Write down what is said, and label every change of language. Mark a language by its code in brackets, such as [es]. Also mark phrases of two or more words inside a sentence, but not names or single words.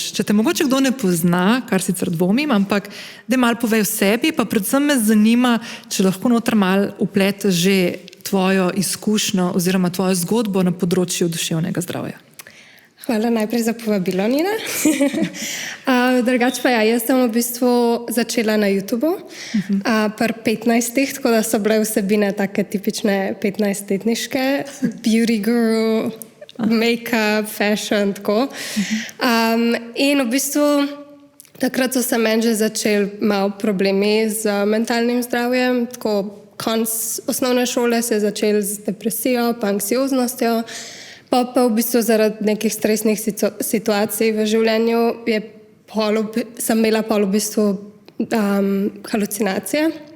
[sl] Če te mogoče kdo ne pozna, kar sicer dvomim, ampak da malo povej o sebi, pa predvsem me zanima, če lahko noter malo vpleteš že tvojo izkušnjo oziroma tvojo zgodbo na področju duševnega zdravja. Hvala najprej za povabilo, Nina. Drugače pa ja, jaz sem v bistvu začela na YouTubu pri 15, tako da so bile vsebine take tipične 15-letniške, [en] beauty guru, make-up, fashion, [sl] tako. In v bistvu takrat so se meni že začeli malo problemi z mentalnim zdravjem, tako konc osnovne šole se je začel z depresijo pa anksioznostjo, pa v bistvu zaradi nekih stresnih situacij v življenju sem imela v bistvu halucinacije.